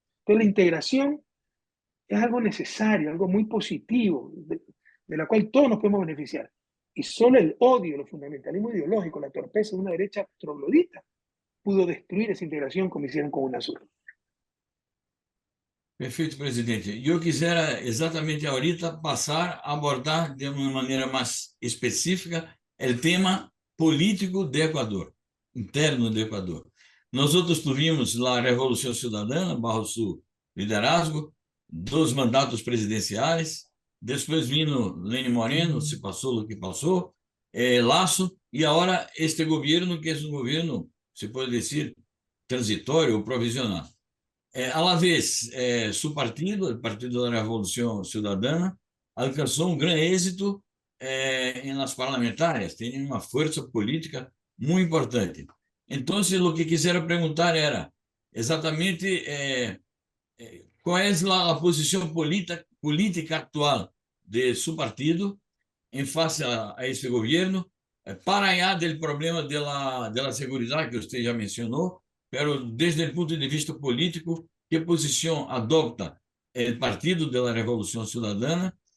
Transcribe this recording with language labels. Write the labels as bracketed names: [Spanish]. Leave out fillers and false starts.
[Spanish] Entonces la integración es algo necesario, algo muy positivo, de la cual todos nos podemos beneficiar. Y solo el odio, el fundamentalismo ideológico, la torpeza de una derecha troglodita, pudo destruir esa integración como hicieron con UNASUR. [Portuguese] Perfeito, presidente. E eu quisera exatamente [Spanish] ahorita [Portuguese] passar a abordar de uma maneira mais específica o tema político do Equador, interno do Equador. Nós outros [Spanish] tuvimos [Portuguese] lá a Revolução Cidadana, [Spanish] bajo su liderazgo, [Portuguese] 2 mandatos presidenciais, depois [Spanish] vino [Portuguese] Lenín Moreno, se passou o que passou, Lasso, e agora este governo, que é um governo, se pode dizer, transitório ou provisional. [Spanish] A la vez, su partido, el Partido de la Revolución Ciudadana, alcanzó un gran éxito en las parlamentarias, tiene una fuerza política muy importante. Entonces, lo que quisiera preguntar era exactamente cuál es la posición política actual de su partido en face a este gobierno, para allá del problema de la seguridad que usted ya mencionó, pero desde el punto de vista político, ¿qué posición adopta el Partido de la Revolución Ciudadana?